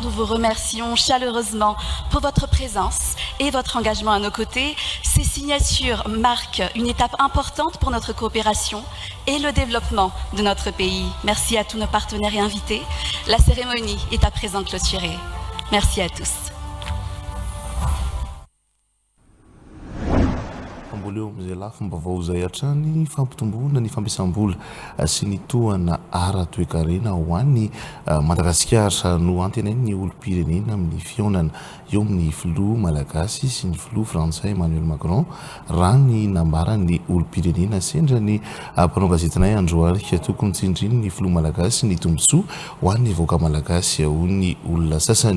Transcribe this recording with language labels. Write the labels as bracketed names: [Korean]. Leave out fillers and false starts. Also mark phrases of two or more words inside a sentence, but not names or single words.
[French] Nous vous remercions chaleureusement pour votre présence et votre engagement à nos côtés. Ces signatures marquent une étape importante pour notre coopération et le développement de notre pays. Merci à tous nos partenaires et invités. La cérémonie est à présent clôturée. Merci à tous. [Malagasy] Leo amizay lahy fomba vaovao hatrany fampitomboana ny fampiasam-bola sy ny tohana ara-toekarena ho an'ny Madagasikara no antenainy ny olom-pirenena amin'ny fihaonana eo amin'ny filoha malagasy sy ny filoha frantsay Emmanuel Macron raha ny nambarany olom-pirenena sendra ny mpanao gazetinay androany tokony tsindriny ny filoha malagasy ny tombontsoa ho an'ny vahoaka malagasy hoy ny olona sasany.